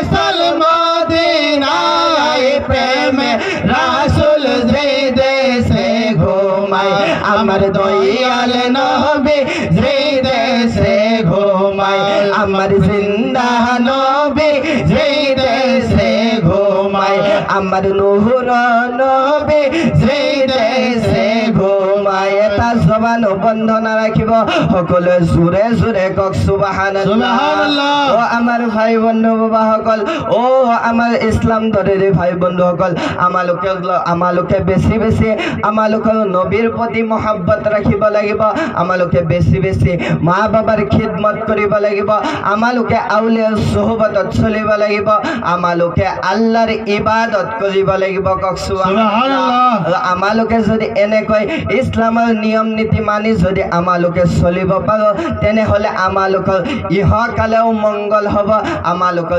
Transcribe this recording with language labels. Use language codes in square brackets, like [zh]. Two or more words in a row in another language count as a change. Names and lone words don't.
[bn] সলমদিনায় প্রেম রাসূল যেই দেশে ঘুমায় আমার দয়াল নবী যেই দেশে ঘুমায় আমার জিন্দা নবী যেই দেশে ঘুমায় আমার নূর নবী যেই দেশে ঘুমায় [as] এটা জবান বন্ধ না রাখিব সকলে জোরে জোরে কক [bn] সুবহানাল্লাহ সুবহানাল্লাহ। [as] ও আমার ভাই বন্ধু বাবা সকল ও আমার ইসলাম ধরে ভাই বন্ধু সকল আমালোকে বেশি বেশি আমালোকৰ নবীৰ প্ৰতি মহব্বত ৰাখিব লাগিব আমালোকে বেশি বেশি মা বাবার খিদমত কৰিব লাগিব আমালোকে আউলিয়াৰ সোহবতত চলিব লাগিব আমালোকে আল্লাহৰ ইবাদত কৰিব লাগিব কক সুবহানাল্লাহ আমালোকে যদি এনেকৈ ইছলামৰ নিয়ম নীতি মানি যদি আমালোকে চলিব পাৰো তেনেহলে আমালোকৰ ইহকালেও মংগল হ'ব আমালোকৰ